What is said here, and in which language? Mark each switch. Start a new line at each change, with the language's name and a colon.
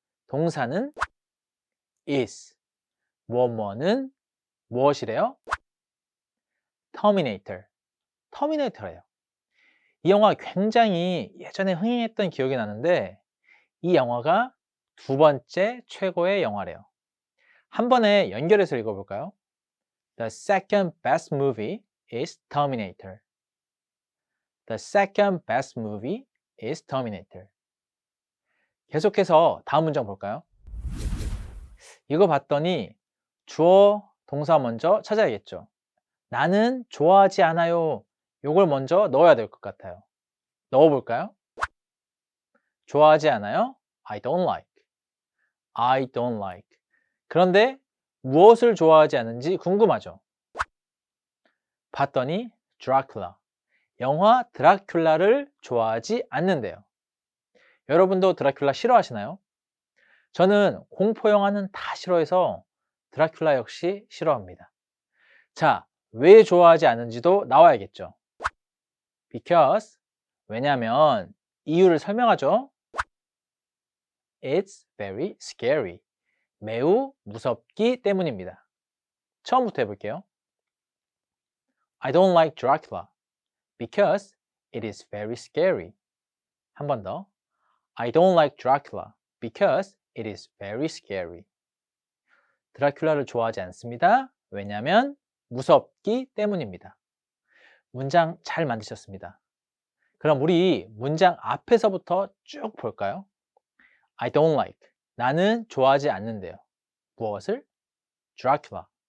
Korean: 동사는 is. 뭐뭐는 무엇이래요? Terminator. 터미네이터래요. 이 영화 굉장히 예전에 흥행했던 기억이 나는데 이 영화가 두 번째 최고의 영화래요. 한 번에 연결해서 읽어볼까요?
English: The second best movie is Terminator. The second best movie is Terminator.
Korean: 계속해서 다음 문장 볼까요? 이거 봤더니 주어, 동사 먼저 찾아야겠죠. 나는 좋아하지 않아요. 요걸 먼저 넣어야 될 것 같아요. 넣어볼까요? 좋아하지 않아요?
English: I don't like. I don't like.
Korean: 그런데 무엇을 좋아하지 않는지 궁금하죠? 봤더니 드라큘라. 영화 드라큘라를 좋아하지 않는데요. 여러분도 드라큘라 싫어하시나요? 저는 공포 영화는 다 싫어해서 드라큘라 역시 싫어합니다. 자, 왜 좋아하지 않는지도 나와야겠죠. Because, 왜냐면 이유를 설명하죠.
English: It's very scary.
Korean: 매우 무섭기 때문입니다. 처음부터 해볼게요.
English: I don't like Dracula because it is very scary.
Korean: 한 번 더.
English: I don't like Dracula because it is very scary.
Korean: 드라큘라를 좋아하지 않습니다. 왜냐하면 무섭기 때문입니다. 문장 잘 만드셨습니다. 그럼 우리 문장 앞에서부터 쭉 볼까요?
English: I don't like.
Korean: 나는 좋아하지 않는데요. 무엇을? Dracula.